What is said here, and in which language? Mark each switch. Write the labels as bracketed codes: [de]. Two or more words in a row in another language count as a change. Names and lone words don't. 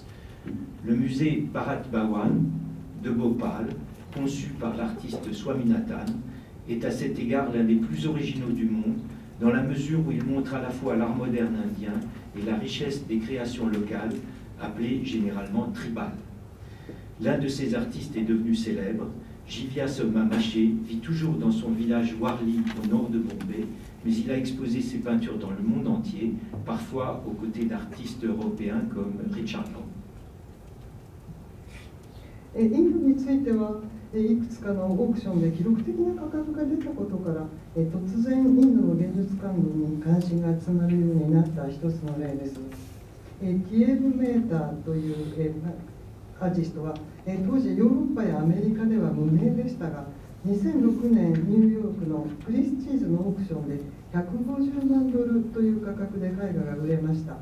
[fr] Le musée Bharat Bhawan de Bhopal, conçu par l'artiste Swaminathan, est à cet égard l'un des plus originaux du monde, dans la mesure où il montre à la fois l'art moderne indien et la richesse des créations locales, appelées généralement tribales. L'un de ces artistes est devenu célèbre. Jivya Soma Maché vit toujours dans son village Warli au nord de Bombay, mais il a exposé ses peintures dans le monde entier, parfois aux côtés d'artistes européens comme Richard Long. [ja] インドについてはいくつかのオークションで記録的な価格が出たことから突然インドの芸術館に関心が集まるようになった一つの例です。ティエブ・メーターというアーティストは当時ヨーロッパやアメリカでは無名でしたが2006年ニューヨークのクリスチーズのオークションで150万ドルという価格で絵画が売れました。